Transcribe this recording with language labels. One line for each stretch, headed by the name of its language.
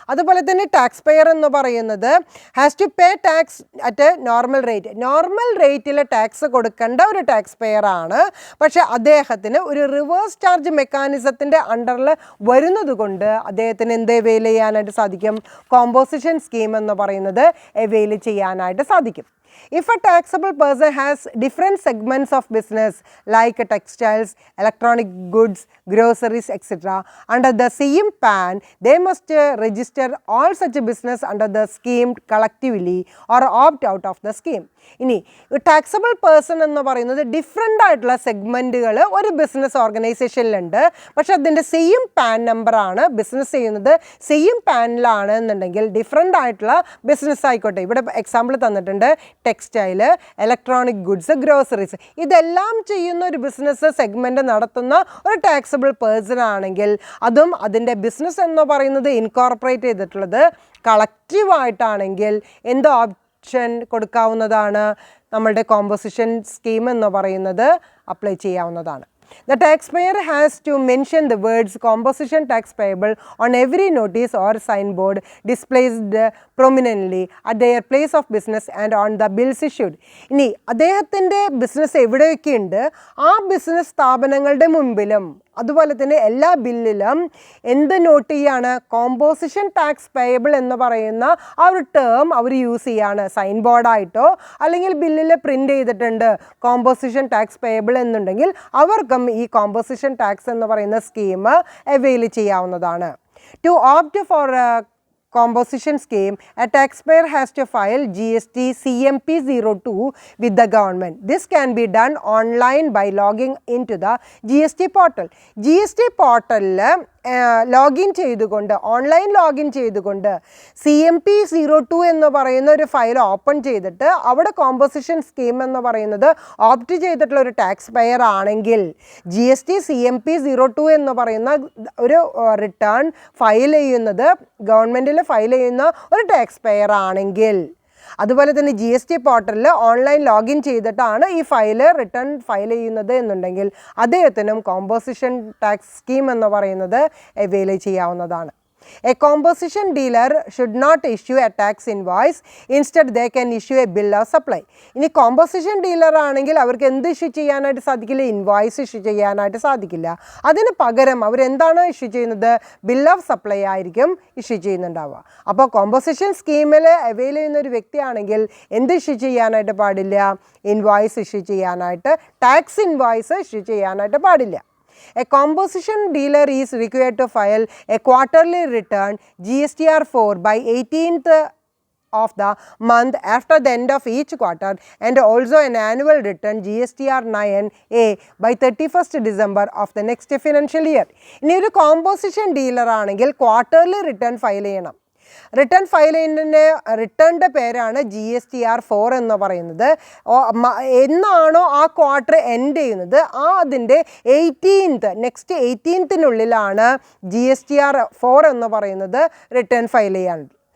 Malayalam: അതുപോലെ തന്നെ tax pair എന്ന് പറയുന്നത്
English: Has to pay tax at normal rate.
Malayalam: Normal റേറ്റിൽ ടാക്സ് കൊടുക്കേണ്ട ഒരു ടാക്സ് പെയർ ആണ്. പക്ഷേ അദ്ദേഹത്തിന് ഒരു റിവേഴ്സ് ചാർജ് മെക്കാനിസത്തിൻ്റെ അണ്ടറിൽ വരുന്നത് കൊണ്ട് അദ്ദേഹത്തിന് എന്ത് അവെയിൽ ചെയ്യാനായിട്ട് സാധിക്കും? കോമ്പോസിഷൻ സ്കീം എന്ന് പറയുന്നത് അവെയിൽ ചെയ്യാനായിട്ട് സാധിക്കും.
English: If a taxable person has different segments of business like textiles, electronic goods, groceries, etc. under the same PAN, they must register all such business under the scheme collectively or opt out of the scheme.
Malayalam: ഇനി taxable person എന്ന് പറയുന്നത് different ആയിട്ടുള്ള സെഗ്മെൻറ്റുകൾ ഒരു business ഓർഗനൈസേഷനിലുണ്ട്. പക്ഷെ അതിൻ്റെ same pan നമ്പറാണ്, business ചെയ്യുന്നത് same പാനിലാണ് എന്നുണ്ടെങ്കിൽ ഡിഫറെൻ്റ് ആയിട്ടുള്ള ബിസിനസ് ആയിക്കോട്ടെ. ഇവിടെ എക്സാമ്പിൾ തന്നിട്ടുണ്ട്, ടെക്സ്റ്റൈല്, ഇലക്ട്രോണിക് ഗുഡ്സ്, ഗ്രോസറീസ് ഇതെല്ലാം ചെയ്യുന്ന ഒരു ബിസിനസ് സെഗ്മെൻറ്റ് നടത്തുന്ന ഒരു ടാക്സബിൾ പേഴ്സൺ ആണെങ്കിൽ അതും അതിൻ്റെ ബിസിനസ് എന്ന് പറയുന്നത് ഇൻകോർപ്പറേറ്റ് ചെയ്തിട്ടുള്ളത് കളക്റ്റീവായിട്ടാണെങ്കിൽ എന്ത് ഓപ്ഷൻ കൊടുക്കാവുന്നതാണ്? നമ്മളുടെ കോമ്പോസിഷൻ സ്കീം എന്ന് പറയുന്നത് അപ്ലൈ ചെയ്യാവുന്നതാണ്.
English: The taxpayer has to mention the words composition tax payable on every notice or signboard displayed prominently at their place of business and on the bills issued.
Malayalam: ഇനി അദ്ദേഹത്തിൻ്റെ business എവിടെയൊക്കെയുണ്ട് ആ business സ്ഥാപനങ്ങളുടെ മുമ്പിലും അതുപോലെ തന്നെ എല്ലാ ബില്ലിലും എന്ത് നോട്ട് ചെയ്യാണ്? കോമ്പോസിഷൻ ടാക്സ് പേയബിൾ എന്ന് പറയുന്ന ആ ഒരു ടേം അവർ യൂസ് ചെയ്യാണ്. സൈൻ ബോർഡായിട്ടോ അല്ലെങ്കിൽ ബില്ലിൽ പ്രിൻ്റ് ചെയ്തിട്ടുണ്ട് കോമ്പോസിഷൻ ടാക്സ് പേയബിൾ എന്നുണ്ടെങ്കിൽ അവർക്കും ഈ കോമ്പോസിഷൻ ടാക്സ് എന്ന് പറയുന്ന സ്കീം അവൈൽ ചെയ്യാവുന്നതാണ്.
English: To opt for composition scheme, a taxpayer has to file GST CMP02 with the government. This can be done online by logging into the GST portal.
Malayalam: GST portal login ചെയ്തുകൊണ്ട് online login ചെയ്തുകൊണ്ട് CMP02 എന്ന് പറയുന്ന ഒരു file open ചെയ്തിട്ട് അവിടെ composition scheme എന്ന് പറയുന്നത് opt ചെയ്തിട്ടുള്ള ഒരു ടാക്സ് പെയർ ആണെങ്കിൽ GST CMP02 എന്ന് പറയുന്ന ഒരു റിട്ടേൺ ഫയൽ ചെയ്യുന്നത് ഗവൺമെൻറ്റിൽ ഫയൽ ചെയ്യുന്ന ഒരു ടാക്സ് പെയർ ആണെങ്കിൽ അതുപോലെ തന്നെ GST പോർട്ടലിൽ ഓൺലൈൻ ലോഗിൻ ചെയ്തിട്ടാണ് ഈ ഫയല് റിട്ടേൺ ഫയൽ ചെയ്യുന്നത് എന്നുണ്ടെങ്കിൽ അദ്ദേഹത്തിനും കോമ്പോസിഷൻ ടാക്സ് സ്കീം എന്ന് പറയുന്നത് അവൈൽ ചെയ്യാവുന്നതാണ്.
English: A composition dealer should not issue a tax invoice. Instead, they can issue a bill of supply.
Malayalam: ഇനി കോമ്പോസിഷൻ ഡീലർ ആണെങ്കിൽ അവർക്ക് എന്ത് ഇഷ്യൂ ചെയ്യാനായിട്ട് സാധിക്കില്ല? ഇൻവോയ്സ് ഇഷ്യൂ ചെയ്യാനായിട്ട് സാധിക്കില്ല. അതിന് പകരം അവരെന്താണ് ഇഷ്യൂ ചെയ്യുന്നത്? ബിൽ ഓഫ് സപ്ലൈ ആയിരിക്കും ഇഷ്യൂ ചെയ്യുന്നുണ്ടാവുക. അപ്പോൾ കോമ്പോസിഷൻ സ്കീമിൽ അവൈൽ ചെയ്യുന്ന ഒരു വ്യക്തിയാണെങ്കിൽ എന്ത് ഇഷ്യൂ ചെയ്യാനായിട്ട് പാടില്ല? ഇൻവോയ്സ് ഇഷ്യൂ ചെയ്യാനായിട്ട്, ടാക്സ് ഇൻവോയ്സ് ഇഷ്യൂ ചെയ്യാനായിട്ട് പാടില്ല.
English: A composition dealer is required to file a quarterly return GSTR4 by 18th of the month after the end of each quarter and also an annual return GSTR9A by 31st December of the next financial year.
Malayalam: ഇനി ഒരു composition dealer ആണെങ്കിൽ quarterly return file ചെയ്യണം. Return file ചെയ്യുന്നതിൻ്റെ റിട്ടേണിൻ്റെ പേരാണ് GSTR4 എന്ന് പറയുന്നത്. എന്നാണോ ആ ക്വാർട്ടർ എൻഡ് ചെയ്യുന്നത് അതിൻ്റെ 18th നെക്സ്റ്റ് 18th GSTR4 എന്ന് പറയുന്നത് റിട്ടേൺ ഫയൽ ചെയ്യാനുണ്ട്.